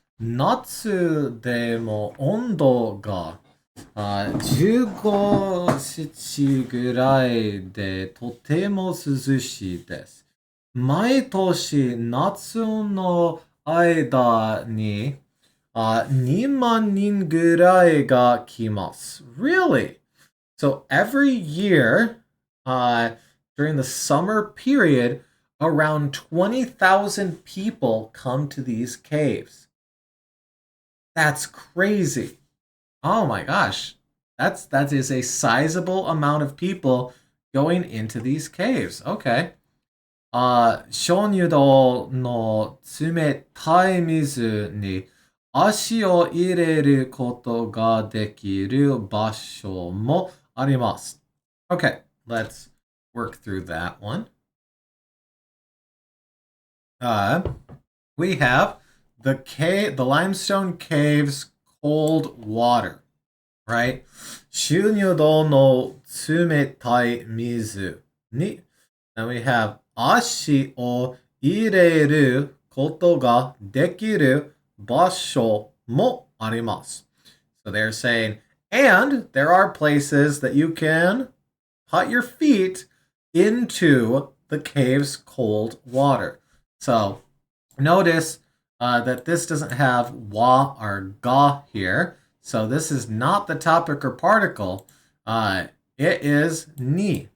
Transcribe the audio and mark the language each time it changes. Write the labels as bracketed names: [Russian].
[Japanese] 夏でも温度が15度ぐらいでとても涼しいです。毎年夏の間に2万人ぐらいが来ます。 [English] Really? So every year, during the summer period, around 20,000 people come to these caves. That's crazy. Oh my gosh. That is a sizable amount of people going into these caves. Okay. [Japanese] 鍾乳洞の冷たい水に足を入れることができる場所もあります。 [English] Okay, let's work through that one. We have the limestone caves cold water, right? [Japanese] 鍾乳洞の冷たい水に [English] and we have [Japanese] 足を入れることができる場所もあります。 [English] So they're saying, and there are places that you can put your feet into the cave's cold water. So notice that this doesn't have wa or ga here. So this is not the topic or particle. It is ni.